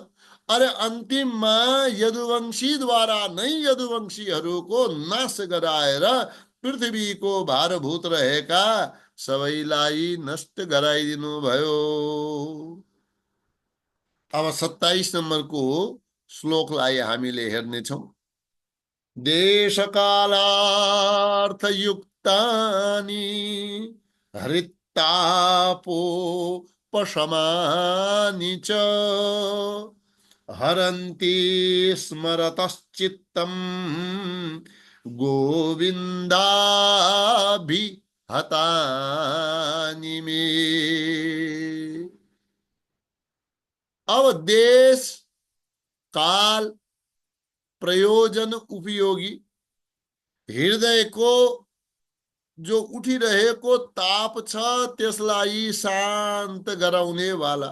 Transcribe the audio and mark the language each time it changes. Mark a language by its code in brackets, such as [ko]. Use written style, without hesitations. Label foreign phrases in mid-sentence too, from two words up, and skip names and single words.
[ne] अरे अन्तिममा यदुवंशी द्वारा नै यदुवंशीहरूको नाश गराएर पृथ्वीको भारभूत रहेका सबैलाई नष्ट गराइदिनु भयो। अब 27 नम्बरको श्लोकलाई हामीले हेर्नेछौँ। [sa] देशकालार्थयुक्तानि हृत्तापोपशमानि च हरन्ति स्मरतश्चित्तं गोविन्दाभिहतानि मे। [ne] अब देश काल प्रयोजन उपयोगी हृदयको जो उठिरहेको ताप छ त्यसलाई शान्त गराउने वाला।